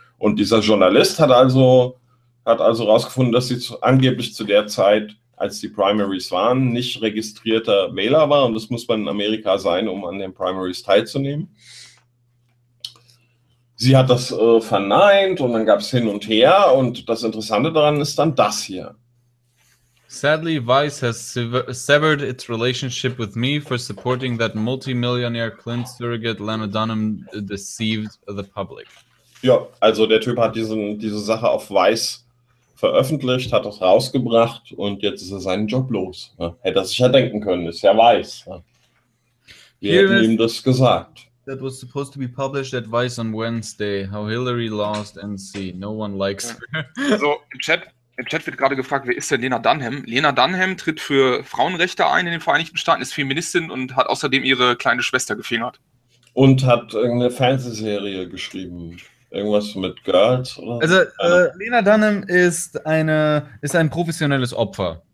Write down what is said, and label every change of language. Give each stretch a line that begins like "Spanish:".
German: Und dieser Journalist hat also herausgefunden, dass sie angeblich zu der Zeit, als die Primaries waren, nicht registrierter Wähler war. Und das muss man in Amerika sein, um an den Primaries teilzunehmen. Sie hat das verneint und dann gab es hin und her. Und das Interessante daran ist dann das hier.
English: Sadly, Vice has severed its relationship with me for supporting that multimillionaire Clint surrogate Lena Dunham deceived the public.
German: Ja, also der Typ hat diese Sache auf Vice veröffentlicht, hat das rausgebracht und jetzt ist er seinen Job los. Ja, hätte er sich ja denken können, ist ja Vice. Ja. Wir hätten ihm das gesagt.
English: That was supposed to be published advice on Wednesday, how Hillary lost NC. No one likes her.
German: Also im Chat wird gerade gefragt, wer ist denn Lena Dunham? Lena Dunham tritt für Frauenrechte ein in den Vereinigten Staaten, ist Feministin und hat außerdem ihre kleine Schwester gefingert. Und hat eine Fernsehserie geschrieben. Irgendwas mit Girls? Oder? Also Lena Dunham ist ein professionelles Opfer.